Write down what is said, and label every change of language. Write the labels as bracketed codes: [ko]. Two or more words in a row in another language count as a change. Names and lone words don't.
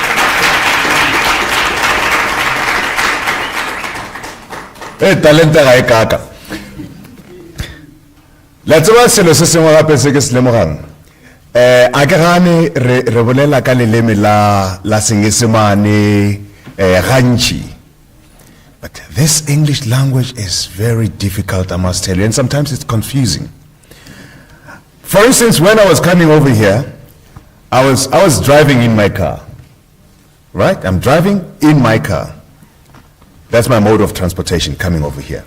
[nso] Talente ga e kaka. La tseba selo se sengwe gape se ke se lemogang. A ke gane re bolela ka leleme la Senyesemane gantši. [en] But this English language is very difficult, I must tell you, and sometimes it's confusing. For instance, when I was coming over here, I was driving in my car, right? I'm driving in my car. That's my mode of transportation, coming over here.